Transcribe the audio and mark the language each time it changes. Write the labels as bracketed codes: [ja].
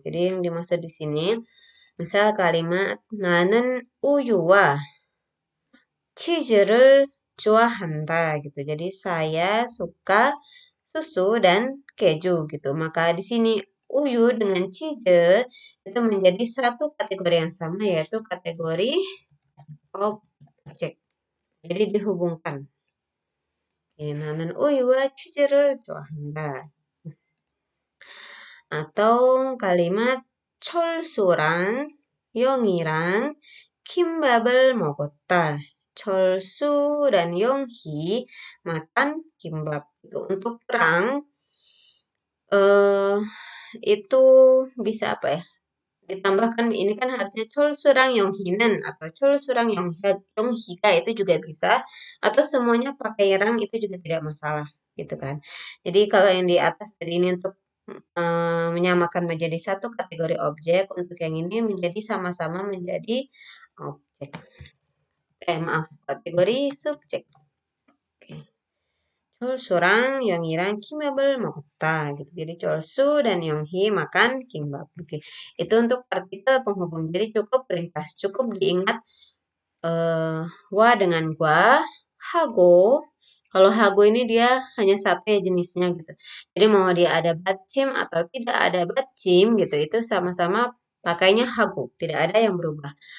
[id] Jadi yang dimaksud di sini, misal kalimat [ko] 나는 우유와 치즈를 좋아한다, [id] gitu. Jadi saya suka susu dan keju, gitu. Maka di sini uyu dengan cheese itu menjadi satu kategori yang sama, yaitu kategori objek. Jadi dihubungkan. [ko] 나는 우유와 치즈를 좋아한다. [id] Atau kalimat [ko] 철수랑 영희랑 김밥을 먹었다. [id] 철수 dan Yonghi makan kimbab. Untuk terang itu bisa apa ya? Ditambahkan ini kan harusnya [ko] 철수랑 영희는 [id] atau [ko] 철수랑 영희가 [id] itu juga bisa, atau semuanya pakai rang itu juga tidak masalah gitu kan. Jadi kalau yang di atas tadi ini untuk menyamakan menjadi satu kategori objek, untuk yang ini menjadi sama-sama menjadi objek. Maaf, kategori subjek. Oke. [ko] 철수랑 영희랑 킴밥을 먹었다. [id] Gitu. Jadi 철수 dan Yonghi makan kimbab. Oke. Itu untuk partikel penghubung. Jadi cukup ringkas, cukup diingat wa dengan gua, hago. Kalau hago ini dia hanya satu ya jenisnya gitu. Jadi mau dia ada batchim atau tidak ada batchim gitu, itu sama-sama pakainya hago. Tidak ada yang berubah.